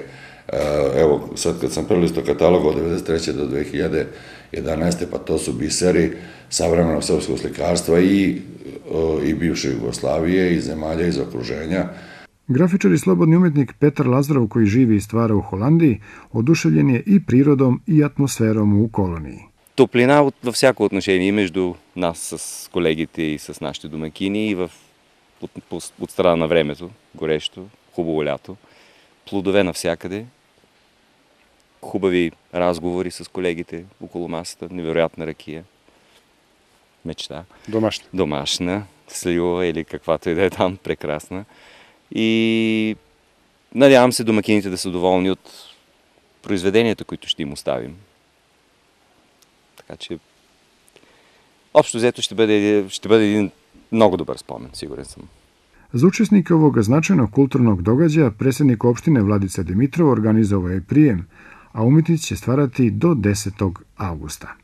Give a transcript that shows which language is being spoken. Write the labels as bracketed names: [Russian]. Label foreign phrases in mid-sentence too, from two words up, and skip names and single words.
[Serbian] Evo, sad kad sam prelistao katalog od 1993. do 2011. pa to su biseri savremenog srpskog slikarstva i bivše Jugoslavije i zemalja iz okruženja. Grafičar i slobodni umetnik Petar Lazarov, koji živi i stvara u Holandiji, oduševljen je и природом и атмосфером у колонии. [Bulgarian] Топлина във всяко отношение между нас с колегите и с нашите домакини и от страна на времето, горещо, хубаво лято, плодове навсякъде, хубави разговори с колегите около масата, невероятна ракия, мечта. Домашна, слива или каквато и да е там, прекрасна. И надявам се домакините да са доволни от произведенията, които ще им оставим. Така че общо взето ще бъде един много добър спомен, сигурен съм. [Serbian] Za učesnike ovog značajnog kulturnog događaja predsjednik opštine Vladica Dimitrov organizovao je prijem, a umetnici će stvarati do 10. avgusta.